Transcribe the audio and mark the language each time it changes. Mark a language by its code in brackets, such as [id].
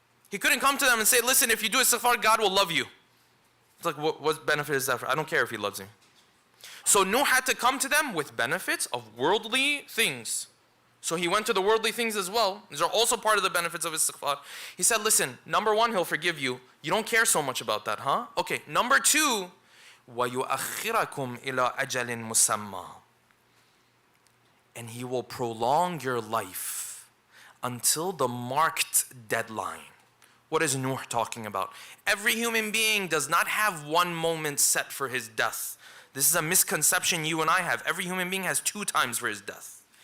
[en] He couldn't come to them and say, listen, if you do istighfar, God will love you. It's like, what benefit is that for? I don't care if he loves you. So Nuh had to come to them with benefits of worldly things. So he went to the worldly things as well. These are also part of the benefits of istighfar. He said, listen, number one, he'll forgive you. You don't care so much about that, huh? Okay, number two, [ar] وَيُؤَخِّرَكُمْ إِلَىٰ أَجَلٍ مُسَمَّى. [en] And he will prolong your life until the marked deadline. What is Nuh talking about? Every human being does not have one moment set for his death. This is a misconception you and I have. Every human being has 2 times for his death.